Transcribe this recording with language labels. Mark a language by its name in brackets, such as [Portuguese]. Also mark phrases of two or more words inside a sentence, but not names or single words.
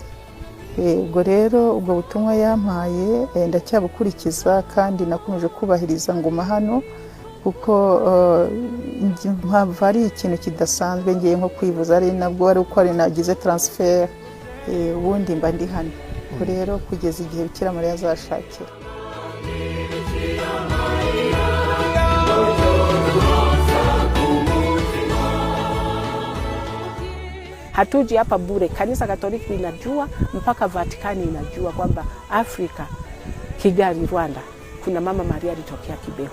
[Kinyarwanda] Ubwo rero ubwo butumwa yampaye ndacyabukurikiza, kandi nakomeje kubahiriza nguma hano, kuko mpamvu ari ikintu kidasanzwe. Ngiye nko kwivuza ari nabwo ari uko ari nagize transfer, ubundi mba ndi hano. Ubwo rero kugeza igihe Bikira Mariya azashakira. [Swahili] Hatuji hapa bure. Kanisa Katoliki linajua, mpaka Vatikani inajua kwamba Afrika, Kigali, Rwanda, kuna Mama Maria alitokea Kibeho.